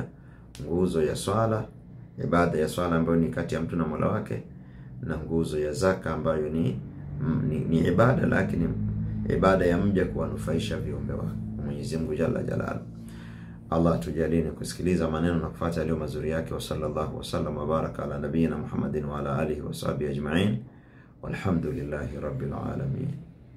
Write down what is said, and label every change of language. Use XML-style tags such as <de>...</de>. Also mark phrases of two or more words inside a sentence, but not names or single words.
<sw>Nguzo ya swala, ibada ya swala ambayo ni kati ya mtu na Mola wake, na nguzo ya zaka ambayo ni ibada, lakini ibada ya mja kuwanufaisha viumbe wa Mwenyezi Mungu</sw> <ar>جل جلاله.</ar> <sw>Allah tujalie kusikiliza maneno na kufuata yale mazuri yake.</sw> <ar>وصلى الله وسلم وبارك على نبينا محمد وعلى آله وصحبه أجمعين. والحمد لله رب العالمين.</ar>